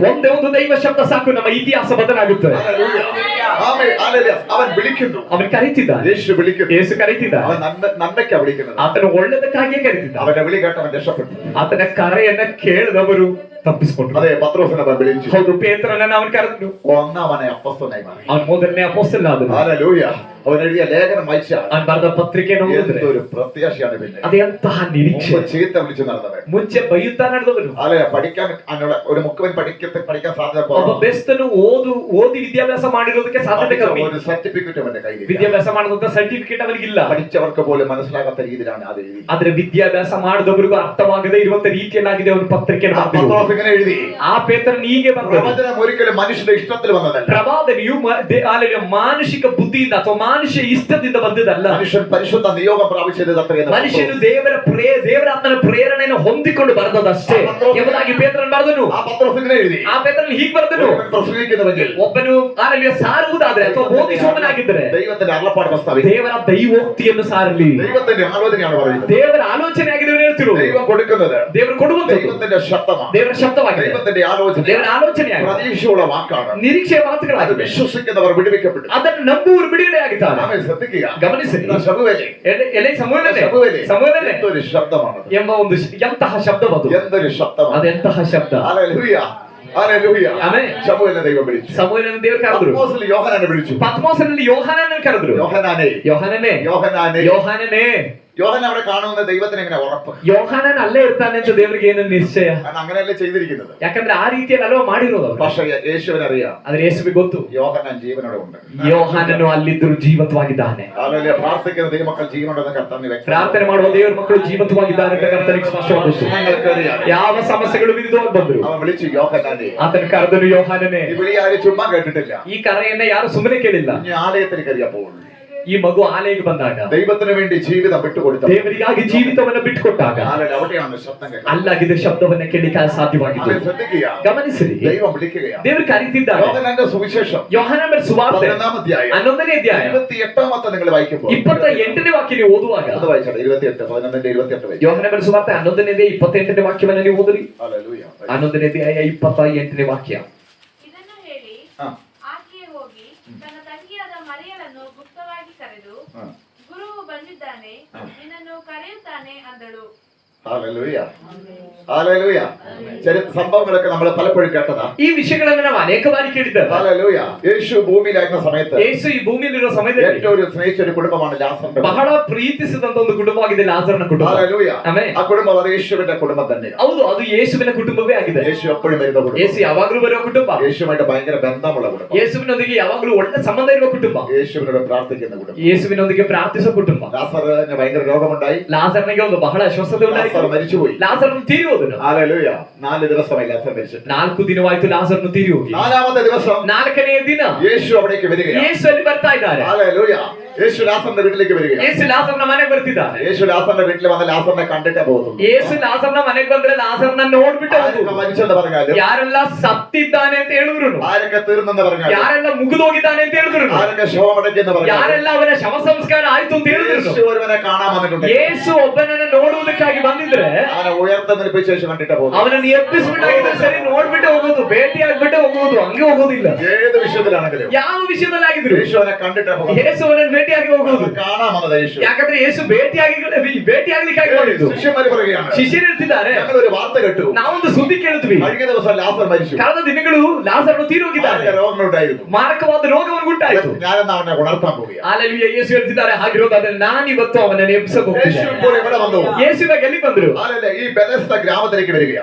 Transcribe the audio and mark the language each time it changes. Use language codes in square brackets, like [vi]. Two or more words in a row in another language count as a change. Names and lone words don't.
[kn] ಒಂದೇ ಒಂದು ದೈವ ಶಬ್ದ ಸಾಕು, ನಮ್ಮ ಇತಿಹಾಸ ಬದಲಾಗುತ್ತೆ. [ml] ഹല്ലേലൂയ. ആമേൻ. ഹല്ലേലൂയ. അവൻ വിളിക്കുന്നു. [kn] ಅವನು ಕರೀತಿದ್ದಾನೆ. [ml] യേശു വിളിക്കുന്നു. [kn] ಯೇಸು ಕರೀತಿದ್ದಾನೆ. [ml] അവൻ നന്മയ്ക്കാ വിളിക്കുന്നത്. [kn] ಆತನು ಒಳ್ಳೆದಕ್ಕಾಗಿಯೇ ಕರೀತಿದ್ದಾನೆ. [ml] അവന്റെ വിളി കേട്ട് അവൻ രക്ഷപ്പെട്ടു. [kn] ಆತನ ಕರೆಯನ್ನ ಕೇಳಿದವರು ತಪ್ಪಿಸಿಕೊಂಡ್ರು. [ml] അതെ, പത്രോസിനെ അവൻ വിളിച്ചു. [kn] ಹೌದು, ಪೇತ್ರನನ್ನ ಅವನು ಕರೆದನು. [ml] ഒന്നാമനെ അപ്പോസ്തലനായി മാറി. [kn] ಅವನು ಮೊದಲನೇ ಅಪೊಸ್ತಲನಾದನು. [ml] ഹല്ലേലൂയ. അവൻ എഴുതിയ ലേഖനം വായിച്ചാൽ [kn] ಅವನು ಬರೆದ ಪತ್ರಿಕೆಯನ್ನು ಓದಿದ್ರೆ [ml] എന്തൊരു പ്രത്യാശയാണ് പിന്നെ. [kn] ಅದೆಂತಹ ನಿರೀಕ್ಷೆ. [ml] മുമ്പ് ചീത്ത വിളിച്ചു നടന്നവൻ, [kn] ಮುಂಚೆ ಬೈಯುತ್ತಾ ನಡೆದವನು, [ml] അല്ലെ, പഠിക്കാൻ ഒരു മുക്കുവൻ പഠിക്കാൻ സാധ്യത [kn] ಒಬ್ಬ ಬೆಸ್ತನು ಓದಿ ವಿದ್ಯಾಭ್ಯಾಸ ಮಾಡಿರೋದಕ್ಕೆ ಸಾಧ್ಯತೆ ಕಮ್ಮಿ. [ml] ഒരു സർട്ടിഫിക്കറ്റ് അവന്റെ കയ്യിൽ [kn] ವಿದ್ಯಾಭ್ಯಾಸ ಮಾಡೋದಂತ ಸರ್ಟಿಫಿಕೇಟ್ ಅವನಿಗಿಲ್ಲ. [ml] പഠിച്ചവർക്ക് പോലും മനസ്സിലാകാത്ത രീതിയിലാണ് അത് എഴുതി. [kn] ಆದ್ರೆ ವಿದ್ಯಾಭ್ಯಾಸ ಮಾಡಿದವರಿಗೂ ಅರ್ಥವಾಗದೇ ಇರುವಂತ ರೀತಿಯಲ್ಲಾಗಿದೆ ಅವನು ಪತ್ರಿಕೆ. [ml] പത്രോസ് ഇങ്ങനെ എഴുതി. [kn] ಆ ಪೇತ್ರನ ಹೀಗೆ ಬಂದ [ml] പ്രവചനം ഒരിക്കലും മനുഷ്യന്റെ ഇഷ്ടത്തിൽ വന്നതല്ല. [kn] ಪ್ರವಾದನೆಯು ಮಾನುಷಿಕ ಬುದ್ಧಿಯಿಂದ ಅಥವಾ ಮಾನುಷ್ಯ ಇಷ್ಟದಿಂದ ಬಂದದಲ್ಲ. [ml] മനുഷ്യൻ പരിശുദ്ധ നിയോഗം പ്രാപിച്ചത് അത്രയെന്ന് [kn] ಮನುಷ್ಯನು ದೇವರಾತ್ಮನ ಪ್ರೇರಣೆಯನ್ನು ಹೊಂದಿಕೊಂಡು ಬರೆದದಷ್ಟೇ ಎಂಬುದಾಗಿ ಪೇತ್ರನು ಬರೆದನು. [ml] ആ പത്രോസിനെ എഴുതി. [kn] ಆ ಪೇತ್ರನು ಹೀಗೆ ಬರೆದನು, [ml] പ്രസംഗിക്കുന്നുവെങ്കിൽ [kn] ಒಬ್ಬನು ಸಾರುವುದಾದ್ರೆ ಅಥವಾ ಬೋಧಿಸುವವನಾಗಿದ್ದರೆ [ml] ദൈവത്തിന്റെ അരുളപ്പാട് പ്രസ്താവിക്കും. [kn] ದೇವರ ದೈವೋಕ್ತಿಯನ್ನು ಸಾರಲಿ. [ml] ദൈവത്തിന്റെ ആലോചനയാണ് പറയുന്നത്. [kn] ದೇವರ ಆಲೋಚನೆ ಆಗಿದೆಯೋ ಹೇಳ್ತಿರೋದು. [ml] ദൈവം കൊടുക്കുന്നത്, [kn] ದೇವರು ಕೊಡುವಂತದ್ದು [ml] ദൈവത്തിന്റെ ശബ്ദമാണ്. [kn] ದೇವರ ಶಬ್ದವಾಗಿದೆ. [ml] ദൈവത്തിന്റെ ആലോചന, [kn] ದೇವರ ಆಲೋಚನೆಯಾಗಿದೆ. [ml] പ്രതീക്ഷയുള്ള വാക്കാണ്. [kn] ನಿರೀಕ್ಷೆಯ [ml] അത് [kn] ಮಾತುಗಳಾಗಿದೆ. [ml] വിശ്വസിക്കുന്നവർ വിടുവിക്കപ്പെടും. [kn] ಅದನ್ನು ನಂಬುವವರು ಬಿಡುಗಡೆ ಆಗಿದ್ದಾರೆ. [ml] ആമേൻ. ശ്രദ്ധിക്കുക, [kn] ಗಮನಿಸಿ. [ml] ശമുവേലേ, [kn] ಎಲೆ ಸಮುವೇಲನೇ [ml] എന്തൊരു ശബ്ദമാണ് [kn] ಎಂಬ ಒಂದು ಎಂತಹ ಶಬ್ದವದು. [ml] എന്തൊരു ശബ്ദമാണ്. [kn] ಅದೆಂತಹ ಶಬ್ದ. [ml] ഹല്ലേലൂയ, ഹല്ലേലൂയ. [kn] ಆಮೆನ್. [ml] ശമുവേലിനെ ദൈവം വിളിച്ചു. [kn] ಸಮುವೇಲನ ದೇವರು ಕರೆದರು. [ml] പത്മോസിൽ യോഹന്നാനെ വിളിച്ചു. [kn] ಪತ್ಮೋಸನಲ್ಲಿ ಯೋಹಾನನನ್ನು ಕರೆದರು. [ml] യോഹന്നാനെ, [kn] ಯೋಹಾನನೇ, [ml] യോഹന്നാനെ, [kn] ಯೋಹಾನನೇ. [ml] യോഹന്നാൻ അവിടെ കാണുന്ന ദൈവത്തിന് എങ്ങനെ ഉറപ്പ്? [kn] ಯೋಹಾನನ್ ಅಲ್ಲೇ ಇರ್ತಾನೆ ಅಂತ ದೇವರಿಗೆ ಏನು ನಿಶ್ಚಯ? [ml] കാരണം അങ്ങനെയല്ലേ ചെയ്തിരിക്കുന്നത്. [kn] ಯಾಕಂದ್ರೆ ಆ ರೀತಿಯಲ್ಲಿ ಅಲ್ವಾ ಮಾಡಿರೋದು ಅವರು. [ml] പക്ഷേ യേശുവിനെ അറിയാം, [kn] ಆದ್ರೆ ಯೇಸುವಿಗೆ ಗೊತ್ತು [ml] യോഹന്നാൻ ജീവനോടെ ഉണ്ട്. [kn] ಯೋಹಾನನು ಅಲ್ಲಿದ್ದರೂ ಜೀವಂತವಾಗಿದ್ದಾನೆ. [ml] ഹല്ലേലൂയ. പ്രാർത്ഥിക്കുന്ന ദൈവമക്കൾ ജീവനുണ്ടെന്ന് കർത്താവിന് വ്യക്തം. [kn] ಪ್ರಾರ್ಥನೆ ಮಾಡುವ ದೇವರ ಮಕ್ಕಳು ಜೀವಂತವಾಗಿದ್ದಾರೆ ಅಂತ ಕರ್ತನಿಗೆ ಸ್ಪಷ್ಟವಾಗಿ ಗೊತ್ತು. [ml] ഞങ്ങൾക്കറിയാം. [kn] ಯಾವ ಸಮಸ್ಯೆಗಳು ವಿರುದ್ಧವಾಗಿ ಬಂದ್ರು [ml] അവൻ വിളിച്ചു യോഹന്നാനെ. [kn] ಆತನ ಕರೆದನು ಯೋಹಾನನೇ. [ml] ഈ വിളി ആരും ചുമ്മാ കേട്ടിട്ടില്ല. [kn] ಈ ಕರೆಯನ್ನ ಯಾರು ಸುಮ್ಮನೆ ಕೇಳಿಲ್ಲ. [ml] ഇനി ആലയത്തിൽ കയറിയപ്പോൾ [kn] ಈ ಮಗು ಆಲೆಗೆ ಬಂದಾಗ, [ml] ദൈവത്തിന് വേണ്ടി ജീവിതം വിട്ടുകൊടുത്ത, [kn] ದೇವರಿಗಾಗಿ ಜೀವಿತವನ್ನ ಬಿಟ್ಟುಕೊಟ್ಟಾಗ [ml] അവിടെയാണ് ശബ്ദം കേൾക്കുന്നത്. [kn] ಅಲ್ಲಾಗಿದ್ದ ಶಬ್ದವನ್ನ ಕೇಳಿಕ್ಕೆ ಸಾಧ್ಯವಾಗಿತ್ತು. [ml] ശ്രദ്ധിക്കുക, [kn] ಗಮನಿಸಿರಿ. [ml] ദൈവം വിളിക്കുകയാണ്. [kn] ದೇವರು ಕರೀತಿದ್ದಾರೆ. [ml] യോഹന്നാന്റെ സുവിശേഷം [kn] ಯೋಹಾನನ ಸುವಾರ್ತೆ [ml] 11ാം അധ്യായം [kn] 11ನೇ ಅಧ್ಯಾಯ [ml] 28ാമത്തെ നിങ്ങൾ വായിക്കുമ്പോൾ [kn] 28ನೇ ವಾಕ್ಯ ನೀವು ಓದುವಾಗ, [ml] അത് വായിച്ചോട്ടെ. 28 11ന്റെ 28 [kn] ಯೋಹಾನನ ಸುವಾರ್ತೆ 11ನೇ ಅಧ್ಯಾಯ 28ನೇ ವಾಕ್ಯವನ್ನ ನೀವು ಓದಿರಿ. [ml] ഹല്ലേലൂയ. [kn] 11ನೇ ಅಧ್ಯಾಯ 28ನೇ ವಾಕ್ಯ. ಇದನ್ನು ಹೇಳಿ ಹಾ. ಆಕೆಯೇ ಹೋಗಿ ತನ್ನ ತಂಗಿಯಾದ ಮರಿಯಳನ್ನು ಗುಪ್ತವಾಗಿ ಕರೆದು, ಗುರುವು ಬಂದಿದ್ದಾನೆ, ನಿನ್ನನ್ನು ಕರೆಯುತ್ತಾನೆ ಅಂದಳು. [ml] ഹല്ലേലൂയ, ഹല്ലേലൂയ. സംഭവങ്ങളൊക്കെ നമ്മൾ പലപ്പോഴും കേട്ടതാ. [kn] ಈ ವಿಷಯಗಳನ್ನು ನಾವು ಅನೇಕ ಬಾರಿ ಕೇಳಿದ್ದೇವೆ. [ml] ഹല്ലേലൂയ. യേശു ഭൂമിയിലായിരുന്ന സമയത്ത് [kn] ಯೇಸು ಈ ಭೂಮಿಯಲ್ಲಿರುವ ಸಮಯದಲ್ಲಿ [ml] ഏറ്റവും ഒരു സ്നേഹിച്ച ഒരു കുടുംബമാണ് ലാസറിന്റെ. [kn] ಬಹಳ ಪ್ರೀತಿಸಿದಂತ ಒಂದು ಕುಟುಂಬವಾಗಿದೆ ಲಾಜರನ ಕುಟುಂಬ. [ml] ഹല്ലേലൂയ. [kn] ಆಮೆನ್. [ml] ആ കുടുംബം അത് യേശുവിന്റെ കുടുംബം തന്നെയാണ്. [kn] ಹೌದು, ಅದು ಯೇಸುವಿನ ಕುಟುಂಬವೇ ಆಗಿದೆ. [ml] യേശു എപ്പോഴും വരുന്ന കുടുംബം. [kn] ಯೇಸು ಯಾವಾಗಲೂ ಬರುವ ಕುಟುಂಬ. [ml] യേശുമായിട്ട് ഭയങ്കര ബന്ധമുള്ള കുടുംബം. [kn] ಯೇಸುವಿನೊಂದಿಗೆ ಯಾವಾಗಲೂ ಒಳ್ಳೆ ಸಂಬಂಧ ಇರುವ ಕುಟುಂಬ. [ml] യേശുവിനോട് പ്രാർത്ഥിക്കുന്ന കുടുംബം. [kn] ಯೇಸುವಿನೊಂದಿಗೆ ಪ್ರಾರ್ಥಿಸುವ ಕುಟುಂಬ. [ml] ലാസറിന് ഭയങ്കര രോഗമുണ്ടായി. [kn] ಲಾಜರನಿಗೆ ಒಂದು ಬಹಳ ಅಸ್ವಸ್ಥತೆ ಉಂಟಾಯಿತು. [ml] ലാസർ മരിച്ചുപോയി. [kn] ಲಾಜರನು ತೀರಿ ಹೋದನು. [ml] ഹല്ലേലൂയ. 4 ദിവസമായി ലാസർ മരിച്ചിട്ട്. [kn] 4 ದಿನವಾಯಿತು ಲಾಜರನು ತೀರಿ ಹೋಗಿ. [ml] 4ാമത്തെ ദിവസം [kn] 4ನೇ ದಿನ [ml] യേശു അവിടേക്ക് വരികയാണ്. [kn] ಯೇಸು ಅಲ್ಲಿ ಬರ್ತಾ ಇದ್ದಾರೆ. [ml] ഹല്ലേലൂയ. യേശു ലാസറിന്റെ വീട്ടിലേക്ക് വരികയാണ്. [kn] ಯೇಸು ಲಾಜರನ ಮನೆಗೆ ಬರ್ತಿದ್ದಾನೆ. [ml] യേശു ലാസറിന്റെ വീട്ടിൽ വന്ന് ലാസറിനെ കണ്ടിട്ടേ പോകുന്നു. [kn] ಯೇಸು ಲಾಜರನ ಮನೆಗೆ ಬಂದ್ರೆ ಲಾಜರನ ನೋಡ್ಬಿಟ್ಟು [ml] ആരൊക്കെ [kn] ಹೋಗುದು. [ml] മരിച്ചെന്ന് പറഞ്ഞാലും, [kn] ಯಾರೆಲ್ಲ ಸತ್ತಿದ್ದಾನೆ ಅಂತ ಹೇಳಿದ್ರು, [ml] ആരൊക്കെ തീർന്നെന്ന് പറഞ്ഞാലും, [kn] ಯಾರೆಲ್ಲ ಮುಗಿದೋಗಿದ್ದಾನೆ ಅಂತ ಹೇಳಿದ್ರು, [ml] ആരൊക്കെ ശവമടക്കിയെന്ന് പറഞ്ഞാലും, [kn] ಯಾರೆಲ್ಲ ಅವನ ಶವ ಸಂಸ್ಕಾರ ಆಯ್ತು ಅಂತ ಹೇಳಿದ್ರು, [ml] യേശു ഒരുവനെ കാണാൻ വന്നിട്ടുണ്ട്. [kn] ಯೇಸು ಒಬ್ಬನನ್ನ ನೋಡುವುದಕ್ಕಾಗಿ ಬಂದಿದ್ರೆ [ml] അവനെ ഉയർത്തെന്നിരിപ്പിച്ച ശേഷം കണ്ടിട്ടേ പോകുന്നു. [kn] ಅವನನ್ನು ಎಬ್ಬಿಸ್ಬಿಟ್ಟಾಗಿದ್ರೆ ಸರಿ, ನೋಡ್ಬಿಟ್ಟು ಹೋಗೋದು, ಭೇಟಿ ಆಗ್ಬಿಟ್ಟು ಹೋಗೋದು, ಹಂಗೆ ಹೋಗೋದಿಲ್ಲ. [ml] ഏത് വിഷയത്തിലാണെങ്കിലും [kn] ಯಾವ ವಿಷಯದಲ್ಲಿ ಆಗಿದ್ರು [ml] യേശു അവനെ കണ്ടിട്ടേ പോകുന്നു. [kn] ಯೇಸು ಅವನನ್ನು ಭೇಟಿಯಾಗಿ ಹೋಗೋದು. [ml] കാണാൻ വന്നത് യേശു. [kn] ಯಾಕಂದ್ರೆ ಯೇಸು ಭೇಟಿಯಾಗ್ಲಿಕ್ಕಾಗಿ ಬಂದಿದ್ದು. [ml] ശിഷ്യന്മാര് പറയുകയാണ്, [kn] ಶಿಷ್ಯರು ಹೇಳ್ತಿದ್ದಾರೆ, [ml] ഞങ്ങളൊരു വാർത്ത കേട്ടു. [kn] ನಾವೊಂದು ಸುದ್ದಿ ಕೇಳಿದ್ವಿ, [ml] കഴിഞ്ഞ ദിവസം ലാസർ മരിച്ചു. [kn] ಕಳೆದ ದಿನಗಳು ಲಾಜರನು ತೀರಿ ಹೋಗಿದ್ದಾನೆ, [ml] ആരൊക്കെ രോഗങ്ങളുണ്ടായിരുന്നു. [kn] ಮಾರಕವಾದ ರೋಗವನ್ನು ಉಂಟಾಯಿತು. [ml] ഞാനെന്നാ അവനെ ഉണർത്താൻ പോവുകയാണ്. [kn] ಹಾಲೆಲೂಯ. ಯೇಸು ಹೇಳ್ತಿದ್ದಾರೆ, ಹಾಗಿರೋದಾದ್ರೆ ನಾನಿವತ್ತು ಅವನನ್ನು ಎಬ್ಬಿಸಕ್ [ml] യേശു [kn] ಹೋಗ್ತಿದ್ದೇನೆ. [ml] ഇപ്പോൾ ഇവിടെ വന്നു. [kn] ಯೇಸು ಇವಾಗ ಎಲ್ಲಿ ಬಂದ್ರು? [ml] ഹല്ലേലൂയ. ഈ ബെഥസ്ദ ഗ്രാമത്തിലേക്ക് വരികയാണ്.